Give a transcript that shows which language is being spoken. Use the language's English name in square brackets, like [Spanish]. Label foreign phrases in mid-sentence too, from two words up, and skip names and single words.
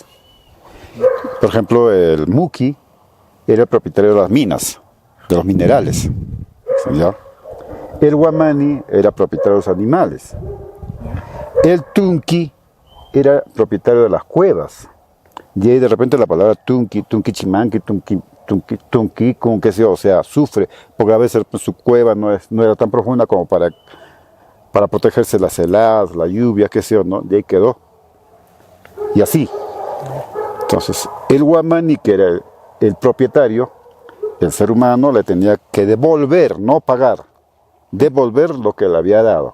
[Spanish] Por ejemplo, el Muki era el propietario de las minas, de los minerales, ¿ya? El Huamani era propietario de los animales. El Tunqui era propietario de las cuevas. Y ahí de repente la palabra tunqui, chimanqui, tunqui, con qué sé yo, o sea, sufre, porque a veces su cueva no era tan profunda como para protegerse de las heladas, la lluvia, qué sé yo, ¿no? Y ahí quedó. Y así. Entonces, el Huamani, que era el propietario, el ser humano le tenía que devolver, no pagar, devolver lo que le había dado.